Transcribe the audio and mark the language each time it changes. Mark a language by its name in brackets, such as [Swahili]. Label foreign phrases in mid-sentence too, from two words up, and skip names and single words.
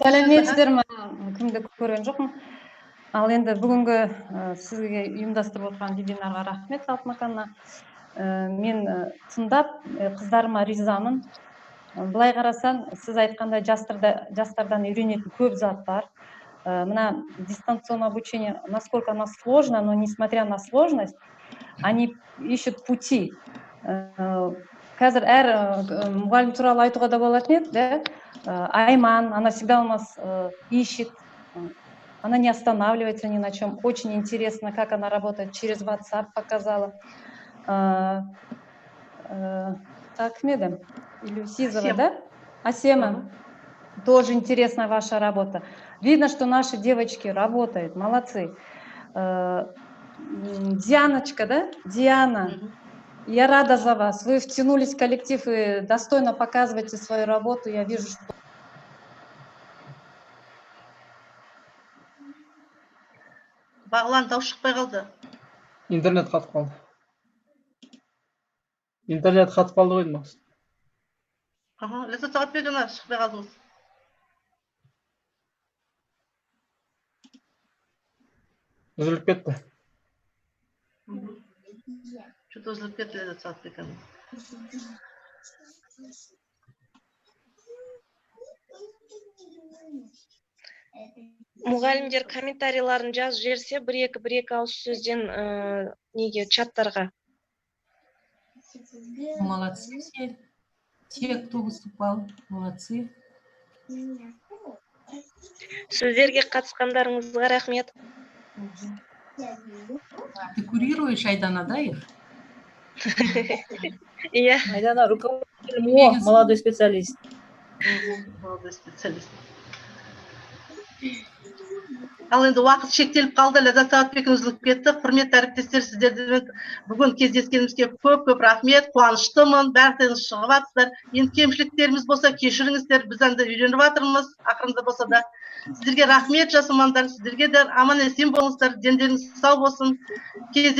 [Kazakh] Сәлеметсіздер ме? Кімді көрген жоқпын. Ал енді бүгінгі сізге ұйымдастырып отырған вебинарға рахмет, Алтынаканна. Мен тыңдап, қыздарыма ризамын. Былай қарасаң, сіз айтқандай жастардан үйренетін көп зат бар. [Russian] Мына дистанционное обучение, насколько оно сложно, но несмотря на сложность, они ищут пути. [Kazakh] қазір әр мұғалім туралы айтуға да болатын еді, да? Айман, [Russian] она всегда у нас ищет, она не останавливается ни на чем. Очень интересно, как она работает, через WhatsApp показала. Так, Меда, Илюсизова, да? Асема, тоже интересная ваша работа. Видно, что наши девочки работают, молодцы. Дианочка, да? Диана, я рада за вас. Вы втянулись в коллектив и достойно показываете свою работу. Я вижу, что... [Kazakh] Бағлан дауыс шықпай қалды. Интернет қатып қалды. Интернет қатып қалды ғой деймін. Ләззат Сағатбекова, шықпай қалдыңыз. Үзіліп кетті. Что-то үзіліп кетті Ләззат Сағатбекова. Мұғалімдер комментарийларын жазып жіберсе, бір-екі ауыз сөзден неге чаттарға. [Russian] Молодцы все. Те, кто выступал, молодцы. [Kazakh] Сөздерге қатысқандарыңызға рахмет. [Russian] Ты курируешь, Айдана, да, их? [Kazakh] Иә. [Russian] Айдана, руководитель МО, молодой специалист. Молодой специалист. [Kazakh] Ал енді уақыт шектеліп қалды, Ләззат Сағатбекова үзіліп кетті. Құрметті әріптестер, сіздермен бүгін кездескенімізге көп рахмет, қуаныштымын. Бәріңіз шығып жатсыздар. Енді кемшіліктеріміз болса, кешіріңіздер. Біз енді үйреніп жатырмыз, ақырында болса да. Сіздерге рахмет, жас мамандар, сіздерге де аман есен болыңыздар, дендеріңіз сау болсын.